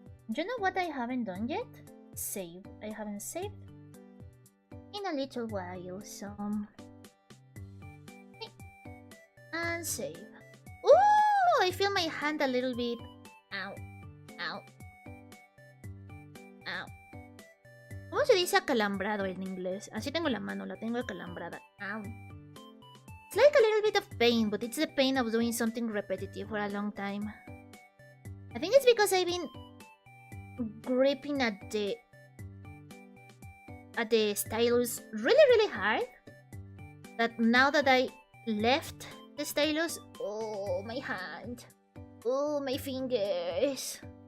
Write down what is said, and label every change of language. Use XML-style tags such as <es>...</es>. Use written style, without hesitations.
<en>Do you know what I haven't done yet? Save. I haven't saved in a little while, so and save. Ooh, I feel my hand a little bit. Ow, ow, ow.</en> <es>¿Cómo se dice acalambrado en inglés? Así tengo la mano, la tengo acalambrada. Ow.</es> <en>It's like a little bit of pain, but it's the pain of doing something repetitive for a long time. I think it's because I've been gripping at the stylus really hard, that now that I left the stylus, oh, my hand, oh, my fingers.</en>